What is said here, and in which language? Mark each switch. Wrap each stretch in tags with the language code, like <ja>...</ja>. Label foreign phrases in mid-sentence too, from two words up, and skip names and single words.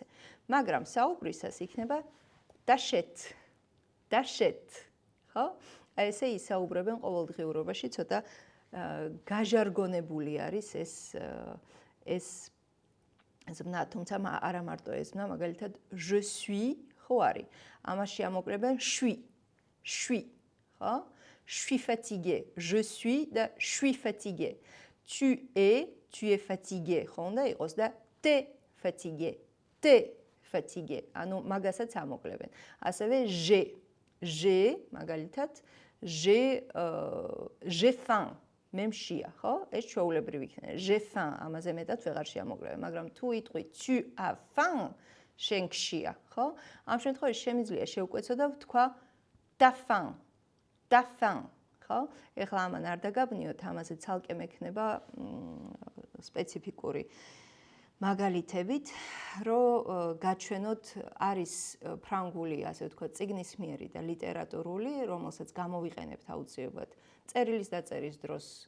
<ka>მაგრამ საუბრისას იქნება d'achète.</ka> <fr>d'achète, ხო?</fr> <ka>ესე ისაუბრებენ ყოველდღიურობაში, ცოტა გაჟარგონებული არის ეს ზმნა, თუმცა არა მარტო ეს ზმნა, მაგალითად</ka> <fr>je suis,</fr> <ka>ხო არის? ამაში ამოკრებენ suis, ხო?</ka> <fr>Je suis fatigué, je suis და je suis fatigué. Tu es fatigué,</fr> <ka>ხო უნდა იყოს და</ka> <fr>t'es fatigué.</fr> <ka>ანუ მაგასაც ამოკლებენ. ასევე j'ai, მაგალითად</ka> <fr>j'ai faim.</fr> <ka>მე მშია, ხო? ეს ჩვეულებრივი იქნება.</ka> <fr>J'ai faim,</fr> <ka>ამაზე მეტად ვეღარ შეამოკლებენ, მაგრამ თუ იტყვი</ka> <fr>tu as faim,</fr> <ka>შენ გშია, ხო? ამ შემთხვევაში შემიძლია შევკვეცო და ვთქვა</ka> <fr>ta faim,</fr> <ka>ხო? ეხლა ამან არ დაგაბნიოთ, ამაზე ცალკე მექნება სპეციფიკური მაგალითებით, რომ გაჩვენოთ არის ფრანგული, ასე ვთქვათ, წიგნისმიერი და ლიტერატურული, რომელსაც გამოვიყენებთ აუცილებლად წერილის დაწერის დროს,</ka>